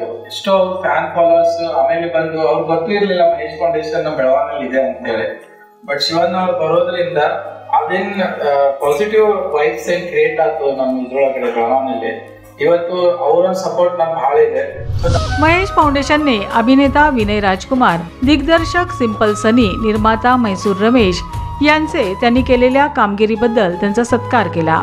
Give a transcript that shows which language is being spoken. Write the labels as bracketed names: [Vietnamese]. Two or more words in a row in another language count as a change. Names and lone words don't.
[Kannada] ಎಷ್ಟೋ ಅವ್ರ [English] fan followers [Kannada] ಆಮೇಲೆ ಬಂದು ಅವ್ರಿಗೆ ಗೊತ್ತಿರ್ಲಿಲ್ಲ ಮಹೇಶ್ ಫೌಂಡೇಶನ್ ನಮ್ಮ ಬೆಳಗಾವಿಯಲ್ಲಿ ಇದೆ ಅಂತ ಹೇಳಿ. ಬಟ್ ಶಿವಣ್ಣ ಅವ್ರು ಬರೋದ್ರಿಂದ ಅದೇನ್ [English] positive vibes [Kannada] ಏನ್ ಕ್ರಿಯೇಟ್ ಆಯ್ತು ನಮ್ಮ ಇದ್ರೊಳಗಡೆ ಬೆಳಗಾವಿಯಲ್ಲಿ. ಇವತ್ತು ಅವರ ಸಪೋರ್ಟ್ ನಮ್ಗೆ ಬಹಳ ಇದೆ. [Marathi] महेश फाउंडेशनने अभिनेता विनय राजकुमार, दिग्दर्शक सिंपल सनी, निर्माता मैसूर रमेश यांचे त्यांनी केलेल्या कामगिरीबद्दल त्यांचा सत्कार केला.